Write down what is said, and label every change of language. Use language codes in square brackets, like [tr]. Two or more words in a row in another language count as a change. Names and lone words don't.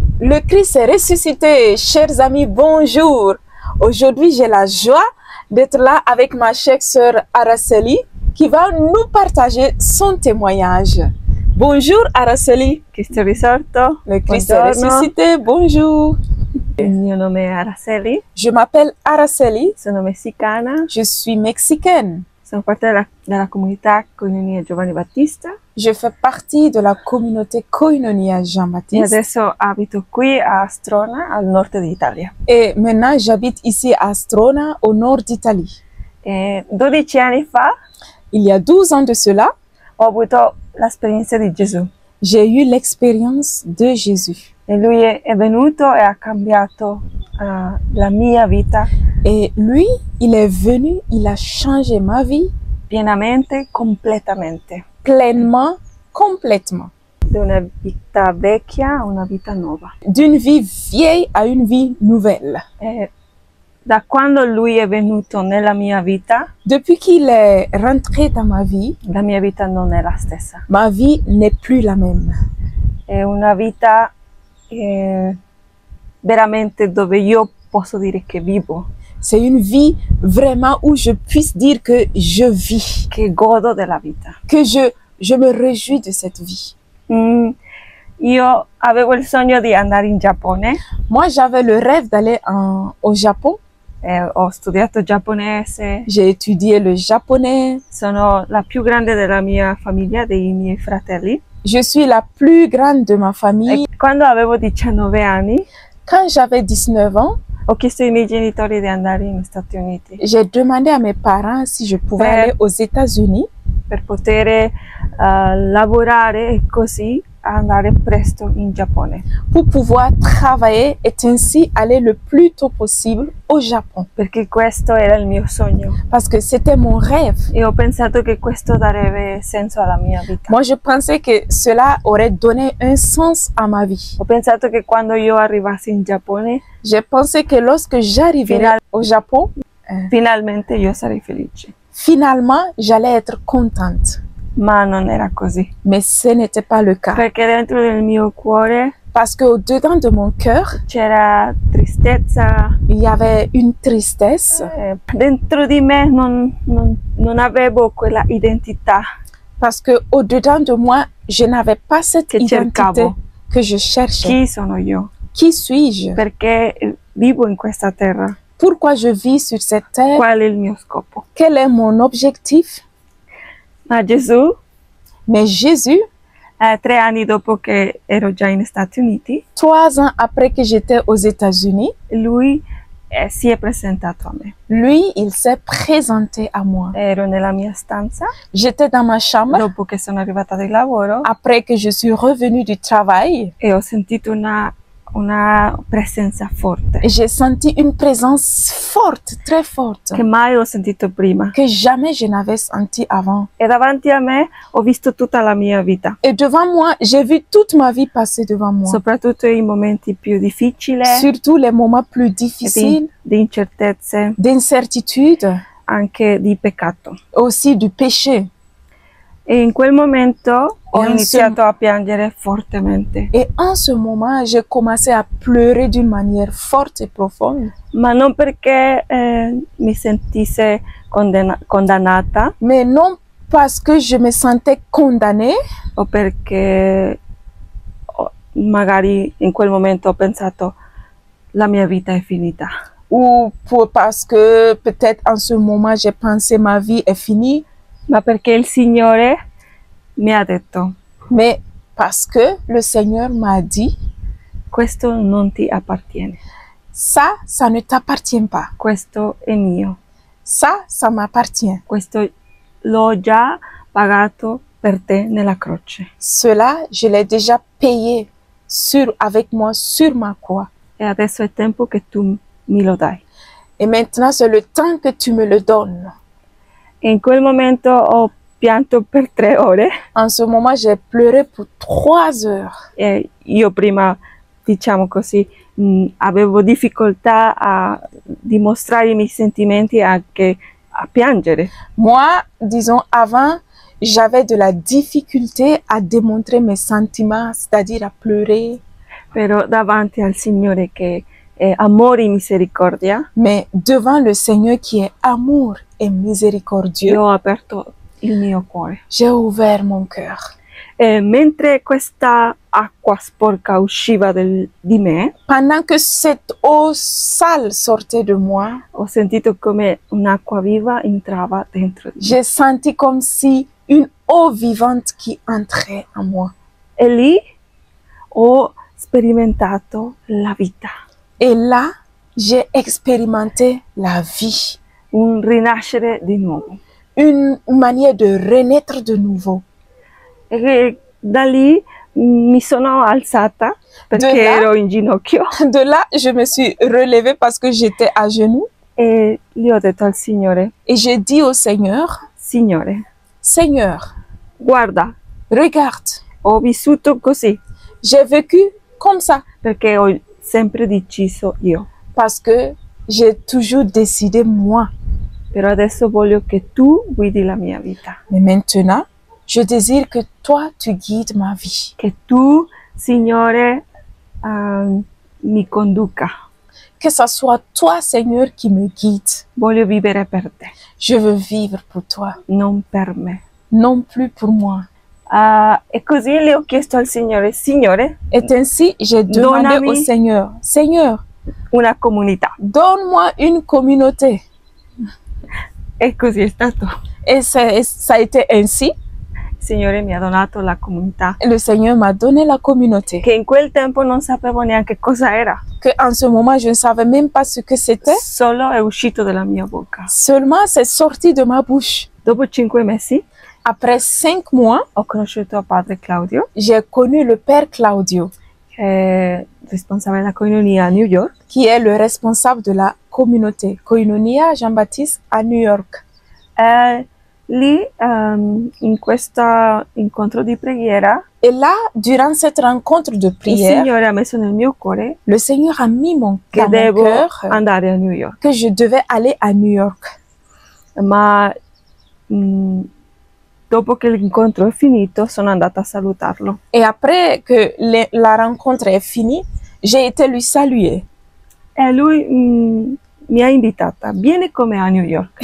[fr] Le Christ est ressuscité. Chers amis, bonjour. Aujourd'hui, j'ai la joie d'être là avec ma chère sœur Araceli qui va nous partager son témoignage. Bonjour Araceli. [it] Cristo risorto. [fr] Le Christ est ressuscité. Bonjour. [it] Il mio nome è Araceli. [fr] Je m'appelle Araceli. [it] Sono messicana. [fr] Je suis mexicaine. [it] Sono parte della comunità Koinonia Giovanni Battista. [fr] Je fais partie de la communauté Koinonia [it] E [fr] Jean-Baptiste. [it] adesso abito qui a Astrona, al nord d'Italia. [fr] Et maintenant, j'habite ici à Astrona, au nord d'Italie. [it] 12 anni fa [fr] Il y a 12 ans de cela, [it] ho avuto l'esperienza di Gesù. [fr] j'ai eu l'expérience de Jésus. [it] E lui è venuto e ha cambiato la mia vita [fr] Et lui, il est venu, il a changé ma vie [it] pienamente, completamente. [fr] pleinement, complètement. [it] Da una vita vecchia a una vita nuova. [fr] D'une vie vieille à une vie nouvelle. [it] E da quando lui è venuto nella mia vita, [fr] Depuis qu'il est rentré dans ma vie, [it] la mia vita non è la stessa. [fr] ma vie n'est plus la même. [it] È una vita veramente dove io posso dire che vivo, [fr] C'est une vie vraiment où je puisse dire que je vis, [it] che godo della vita. [fr] que je me réjouis de cette vie. [it] Io avevo il sogno di andare in Giappone, [fr] Moi, j'avais le rêve d'aller au Japon. [it] ho studiato giapponese, [fr] J'ai étudié le japonais. [it] sono la più grande della mia famiglia, dei miei fratelli. [fr] Je suis la plus grande de ma famille. [it] E quando avevo 19 anni [fr] Quand j'avais 19 ans, [it] ho chiesto ai miei genitori di andare negli Stati Uniti [fr] j'ai demandé à mes parents si je pouvais aller aux États-Unis [it] per poter lavorare e così andare presto in Giappone, [fr] pour pouvoir travailler et ainsi aller le plus tôt possible au Japon. [it] perché questo era il mio sogno [fr] Parce que c'était mon rêve. [it] e ho pensato che questo darebbe senso alla mia vita. [fr] Moi, je pensais que cela aurait donné un sens à ma vie. [it] Ho pensato che quando io arrivassi in Giappone, [fr] J'ai pensé que lorsque j'arriverais au Japon, [it] finalmente io sarei felice. [fr] finalement, j'allais être contente. [it] Ma non era così, [fr] Mais ce n'était pas le cas. [it] perché dentro del mio cuore [fr] Parce qu'au-dedans de mon cœur, [it] c'era tristezza, [fr] il y avait une tristesse. [it] dentro di me non avevo quella identità [fr] Parce qu'au-dedans de moi, je n'avais pas cette [it] che [fr] identité [it] cercavo. [fr] que je cherchais. [it] Chi sono io? [fr] Qui suis-je? [it] Perché vivo in questa terra. [fr] Pourquoi je vis sur cette terre? [it] Qual è il mio scopo? [fr] Quel est mon objectif? [it] Ma Gesù, [fr] Mais Jésus, [it] 3 anni dopo che ero già in Stati Uniti, [fr] 3 ans après que j'étais aux États-Unis, [it] lui si è presentato a me. [fr] lui, il s'est présenté à moi. [it] Ero nella mia stanza [fr] J'étais dans ma chambre [it] dopo che sono arrivata dal lavoro [fr] après que je suis revenue du travail [it] e ho sentito una presenza forte [fr] et j'ai senti une présence forte, très forte, [it] che mai ho sentito prima. [fr] que jamais je n'avais senti avant. [it] E davanti a me ho visto tutta la mia vita, [fr] Et devant moi, j'ai vu toute ma vie passer devant moi. [it] soprattutto i momenti più difficili, [fr] Surtout les moments plus difficiles, [it] di incertezze, [fr] d'incertitude, [it] anche di peccato. [fr] aussi du péché. [it] E in quel momento ho E iniziato a piangere fortemente, [fr] Et en ce moment, j'ai commencé à pleurer d'une manière forte et profonde. [it] ma non perché mi sentisse condannata [fr] Mais non parce que je me sentais condamnée [it] o perché magari in quel momento ho pensato la mia vita è finita, [fr] ou parce que peut-être en ce moment, j'ai pensé ma vie est finie, [it] ma perché il Signore mi ha detto: [fr] mais parce que le Seigneur m'a dit, [it] questo non ti appartiene, [fr] ça ne t'appartient pas. [it] questo è mio, [fr] Ça m'appartient. [it] questo l'ho già pagato per te nella croce [fr] Cela, je l'ai déjà payé avec moi sur ma croix. [it] e adesso è tempo che tu mi lo dai. [fr] Et maintenant, c'est le temps que tu me le donnes. [it] E in quel momento ho pianto per 3 ore [fr] En ce moment, j'ai pleuré pour 3 heures. [it] e io prima, diciamo così, avevo difficoltà a dimostrare i miei sentimenti, anche a piangere. [fr] Moi, disons, avant, j'avais de la difficulté à démontrer mes sentiments, c'est-à-dire à pleurer. [it] Però davanti al Signore che è amore e misericordia, [fr] Mais devant le Seigneur qui est amour et miséricordieux, [it] io ho aperto il mio cuore. [fr] j'ai ouvert mon cœur. [it] E mentre questa acqua sporca usciva di me, [fr] Pendant que cette eau sale sortait de moi, [it] ho sentito come un'acqua viva entrava dentro di me. [fr] j'ai senti comme si une eau vivante qui entrait en moi. [it] E lì ho sperimentato la vita, [fr] Et là, j'ai expérimenté la vie, [it] un rinascere di nuovo. [fr] une manière de renaître de nouveau. [it] E da lì mi sono alzata perché [fr] De là? [it] ero in ginocchio [fr] De là, je me suis relevée parce que j'étais à genoux [it] e gli ho detto al Signore, [fr] et j'ai dit au Seigneur, [it] Signore, [fr] Seigneur, [it] guarda, [fr] regarde, [it] ho vissuto così [fr] j'ai vécu comme ça [it] perché ho sempre deciso io, [fr] parce que j'ai toujours décidé moi. [it] però adesso voglio che tu guidi la mia vita, [fr] Mais maintenant, je désire que toi, tu guides ma vie. [it] che tu, Signore, mi conduca. [fr] Que ce soit toi, Seigneur, qui me guide. [it] Voglio vivere per te, [fr] Je veux vivre pour toi, [it] non per me. [fr] non plus pour moi. [it] E così le ho chiesto al Signore, Signore, [fr] Et ainsi, j'ai demandé [it] Donami. [fr] au Seigneur, Seigneur, [it] una comunità. [fr] donne-moi une communauté. [it] E così è stato. [fr] Et ça a été ainsi. [it] Il Signore mi ha donato la comunità, [fr] Le Seigneur m'a donné la communauté. [it] che in quel tempo non sapevo neanche cosa era. [fr] Que en ce moment, je ne savais même pas ce que c'était. [it] Solo è uscito dalla mia bocca. [fr] Seulement, c'est sorti de ma bouche. [it] Dopo 5 mesi [fr] Après 5 mois, [it] ho conosciuto padre Claudio, [fr] j'ai connu le Père Claudio, [it] che è responsabile della coinonia a New York. [fr] qui est le responsable de la communauté Koinonia Jean-Baptiste à New York. [it] Lì, in questo incontro di preghiera, [fr] Et là, durant cette rencontre de [it] il [fr] prière, [it] Signore ha messo nel mio cuore [fr] le Seigneur a mis [it] che [fr] dans mon [it] devo [fr] cœur [it] andare a New York. [fr] que je devais aller à New York. [it] Ma dopo che l'incontro è finito, sono andata a salutarlo. [fr] Et après que la rencontre est finie, j'ai été lui saluer. [it] E lui mi ha invitata, vieni con me a New York.